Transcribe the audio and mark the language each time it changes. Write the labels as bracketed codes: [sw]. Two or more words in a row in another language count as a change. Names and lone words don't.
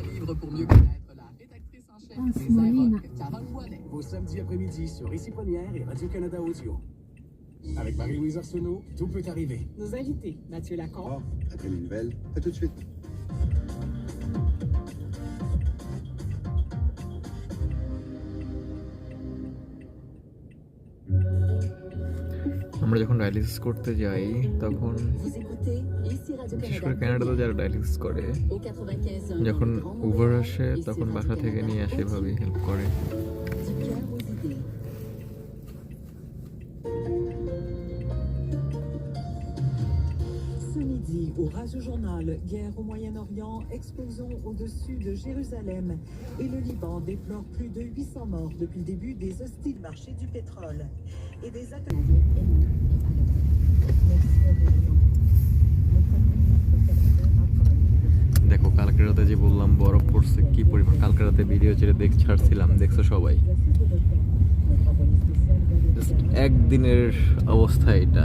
[fr] suivre pour mieux connaître la rédactrice en chef des Arocs, Carole Ouellet. Au samedi après-midi sur Ici Première et Radio-Canada Audio. Avec Marie-Louise Arsenault, tout peut arriver. Nos invités, Mathieu Lacombe. Après les nouvelles, à tout de suite. [bn] আমরা যখন ডায়ালিসিস করতে যাই তখন বিশেষ করে কানাডাতে যারা ডায়ালিসিস করে যখন উবার আসে তখন বাসা থেকে নিয়ে আসে এভাবেই হেল্প করে। [fr] Au Radio Journal, guerre au Moyen-Orient, explosion au-dessus de Jérusalem et le Liban déplore plus de 800 morts depuis le début des hostiles marchés du pétrole et des attaques. [bn] দেখো কালকে রাতে যে বললাম বরফ পড়ছে কি পরিমাণ, কালকে রাতে ভিডিও ছেড়ে ছাড়ছিলাম, দেখছো সবাই। একদিনের অবস্থা এটা।